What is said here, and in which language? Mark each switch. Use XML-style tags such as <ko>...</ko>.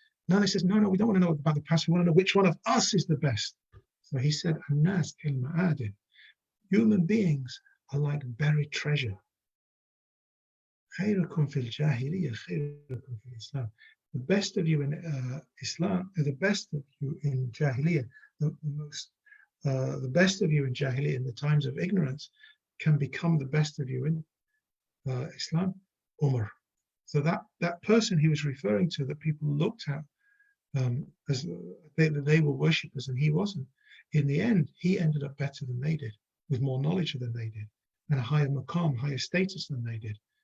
<en>Now he says, no, we don't want to know about the past, we want to know which one of us is the best. So he said,</en> <ar>"An-nas kal-ma'adin."</ar> <en>Human beings are like buried treasure.</en> <ar>خيركم في الجاهلية خيركم في الإسلام.</ar> <en>The best of you in Islam, the best of you in Jahiliyyah, the best of you in Jahiliyyah in the times of ignorance can become the best of you in Islam, Umar. So that person he was referring to, that people looked at as they were worshippers and he wasn't, in the end, he ended up better than they did, with more knowledge than they did, and a higher maqam, higher status than they did.</en>